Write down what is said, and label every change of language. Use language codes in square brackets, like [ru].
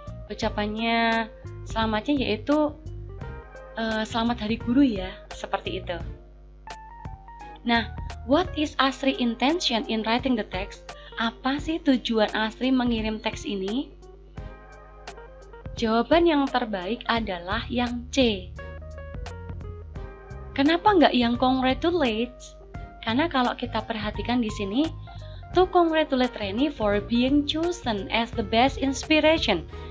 [id] Ucapannya selamatnya yaitu selamat hari guru ya, seperti itu. [en] Nah, what is Astri intention in writing the text? [id] Apa sih tujuan Astri mengirim teks ini? Jawaban yang terbaik adalah yang C. Kenapa nggak yang congratulate? Karena kalau kita perhatikan di sini, [en] to congratulate Reni for being chosen as the best inspiration.